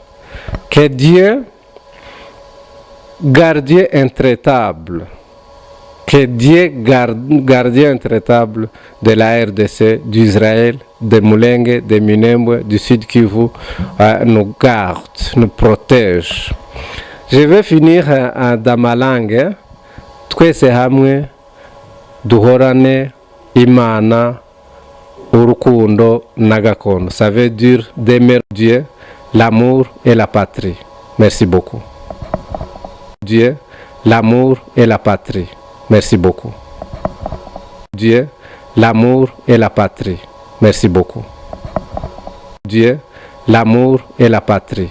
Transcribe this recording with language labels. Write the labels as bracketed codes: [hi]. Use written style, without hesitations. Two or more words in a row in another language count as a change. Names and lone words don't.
[fr] Que Dieu, gardien intraitable, que Dieu, gardien intraitable de la RDC, d'Israël, de Mulenge, de Minembwe, du Sud Kivu, nous garde, nous protège. Je vais finir dans ma langue. [rw] Twese hamwe duhorane Imana urukundo nagakondo. [fr] Ça veut dire d'aimer Dieu, l'amour et la patrie. Merci beaucoup. Dieu, l'amour et la patrie. Merci beaucoup. Dieu, l'amour et la patrie. Merci beaucoup. Dieu, l'amour et la patrie.